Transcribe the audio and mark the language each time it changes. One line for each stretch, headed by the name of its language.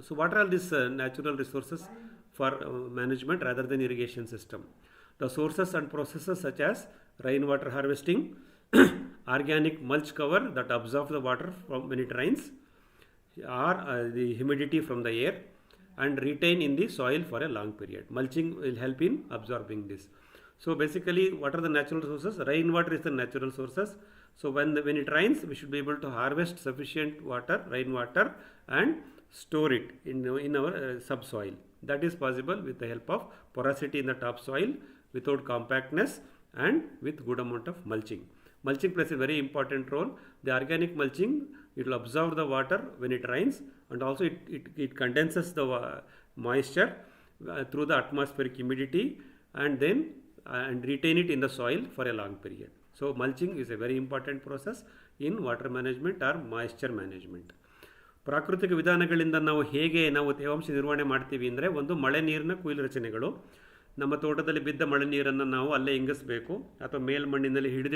English: So what are this natural resources for management rather than irrigation system? The sources and processes such as rain water harvesting, organic mulch cover that absorb the water from when it rains or the humidity from the air and retain in the soil for a long period. Mulching will help in absorbing this. So basically what are the natural sources? Rainwater is the natural sources. So when it rains, we should be able to harvest sufficient water, rainwater, and store it in our subsoil. That is possible with the help of porosity in the topsoil, without compactness, and with good amount of mulching. Mulching plays a very important role. The organic mulching, it will absorb the water when it rains, and also it condenses the moisture through the atmospheric humidity and retain it in the soil for a long period. So mulching is a very important process in water management or moisture management.
Kannada: ಪ್ರಾಕೃತಿಕ ವಿಧಾನಗಳಿಂದ ನಾವು ತೇವಾಂಶ ನಿರ್ವಹಣೆ ಮಾಡ್ತೀವಿ ಅಂದರೆ, ಒಂದು ಮಳೆ ನೀರಿನ ಕೊಯ್ಲು ರಚನೆಗಳು. ನಮ್ಮ ತೋಟದಲ್ಲಿ ಬಿದ್ದ ಮಳೆ ನೀರನ್ನು ನಾವು ಅಲ್ಲೇ ಇಂಗಿಸಬೇಕು ಅಥವಾ ಮೇಲ್ಮಣ್ಣಿನಲ್ಲಿ